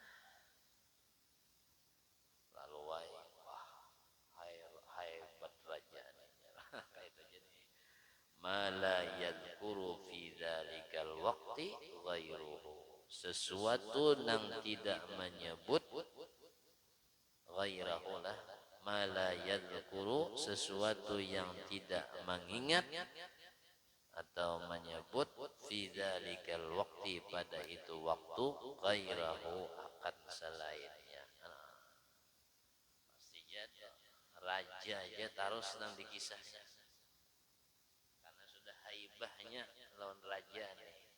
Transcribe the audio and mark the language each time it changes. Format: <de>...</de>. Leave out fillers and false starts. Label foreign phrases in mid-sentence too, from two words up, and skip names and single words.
<bjn>Lalu wah hebat raja nih kayak itu jadi mala</bjn> <ar>يذكر في ذلك الوقت غيره,</ar> <bjn>sesuatu yang tidak menyebut ghairahu lah,</bjn> <ar>مالا يذكر,</ar> <bjn>sesuatu yang tidak mengingat atau menyebut</bjn> <ar>في ذلك الوقت,</ar> <bjn>pada itu waktu, ghairahu, akan selainnya. Pastinya raja aja terus nang dikisahnya karena sudah haibahnya lawan raja nih.</bjn>